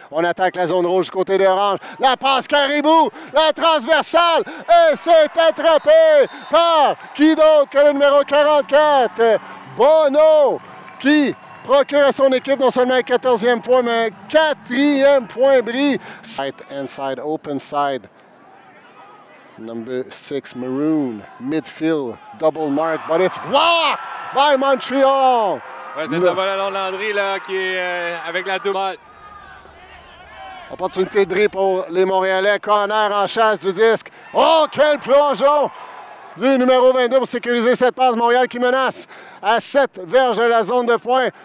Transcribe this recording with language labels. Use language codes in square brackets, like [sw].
[fr] On attaque la zone rouge du côté de Orange. La passe Caribou, la transversale. Et c'est attrapé par qui d'autre que le numéro 44. Bono qui procure à son équipe non seulement un 14e point, mais un 4e point brille. [en] Right inside, open side. Number 6, Maroon, midfield, double mark, but it's blocked by Montreal. [fr] Ouais, c'est Thomas Lalonde-Landry là, qui est avec la double. Opportunité de bris pour les Montréalais. Corner en chasse du disque. Oh, quel plongeon du numéro 22 pour sécuriser cette passe. Montréal qui menace à 7 verges de la zone de pointe.